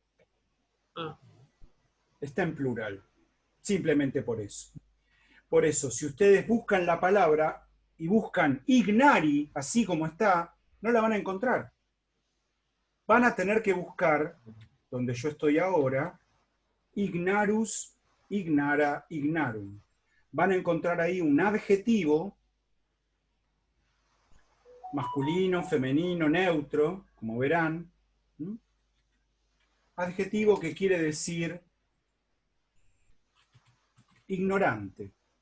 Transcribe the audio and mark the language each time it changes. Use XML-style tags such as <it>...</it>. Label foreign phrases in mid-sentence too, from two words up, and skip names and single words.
<es>Está en plural. Simplemente por eso. Por eso, si ustedes buscan la palabra y buscan ignari, así como está, no la van a encontrar. Van a tener que buscar, donde yo estoy ahora,</es> <la>ignarus, ignara, ignarum.</la> <es>Van a encontrar ahí un adjetivo, masculino, femenino, neutro, como verán. Adjetivo que quiere decir ignorante.</es>